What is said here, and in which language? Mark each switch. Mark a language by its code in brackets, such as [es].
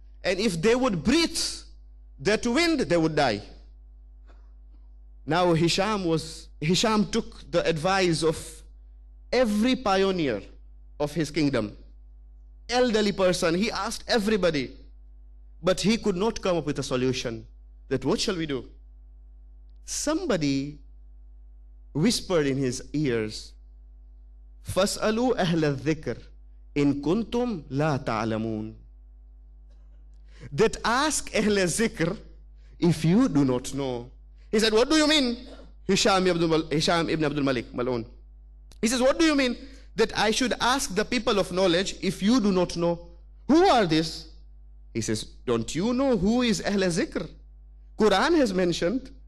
[en] And if they would breathe that wind, they would die. Now Hisham took the advice of every pioneer of his kingdom. Elderly person, he asked everybody, but he could not come up with a solution. That what shall we do? Somebody whispered in his ears, [ar] فَاسْأَلُوا أَهْلَ الذِّكْرِ إِن كُنْتُمْ لَا تَعْلَمُونَ. [en] That ask Ahl Zikr if you do not know. He said, what do you mean? Hisham ibn Abdul Malik, Mal'un. He says, what do you mean? That I should ask the people of knowledge if you do not know. Who are this? He says, don't you know who is Ahl Zikr? Quran has mentioned.